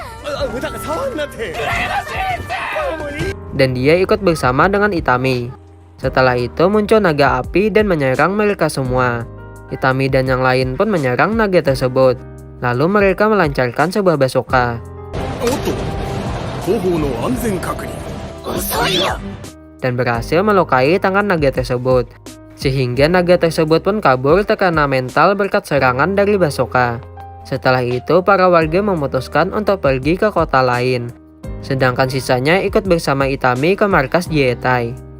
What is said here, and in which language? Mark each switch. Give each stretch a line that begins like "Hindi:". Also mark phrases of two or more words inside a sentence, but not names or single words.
Indonesian: Dan dia ikut bersama dengan Itami. Setelah itu muncul naga api dan menyerang mereka semua. Itami dan yang lain pun menyerang naga tersebut. Lalu mereka melancarkan sebuah bazooka.
Japanese: おっと後方の安全確認
Indonesian: Dan berhasil melukai tangan naga tersebut. Sehingga naga tersebut pun kabur terkena mental berkat serangan dari bazooka. Setelah itu para warga memutuskan untuk pergi ke kota lain. Sedangkan sisanya ikut bersama Itami ke markas Jietai.